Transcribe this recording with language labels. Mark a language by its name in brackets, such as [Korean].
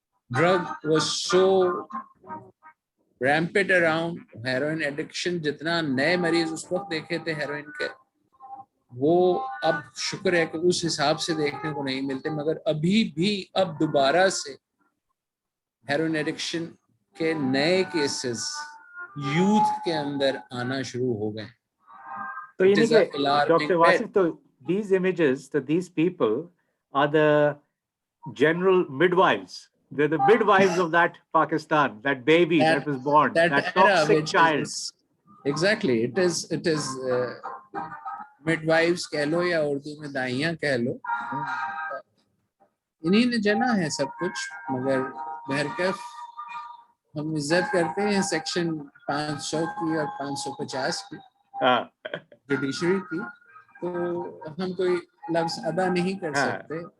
[English] drug was so rampant around, [Urdu] heroine addiction, جتنا نئے مریض اس وقت دیکھے تھے ہیروئن کے, وہ اب شکر ہے کہ اس حساب سے دیکھنے کو نہیں ملتے, مگر ابھی بھی اب دوبارہ سے ہیروئن ایڈکشن کے نئے کیسز یوتھ کے اندر آنا شروع ہو گئے. تو یعنی کہ [English] Doctor Wasif, تو these images, that these people are the general midwives. They're the midwives of that Pakistan, that baby that was born, that toxic child. Exactly, it is midwives [Urdu] کہہ لو یا اردو میں دائیاں کہہ لو, انہی نے جنا ہے سب کچھ. مگر بہرکیف ہم عزت کرتے ہیں سیکشن 500 کی اور 550 کی جوڈیشری کی, تو ہم کوئی لفظ ادا نہیں کر سکتے.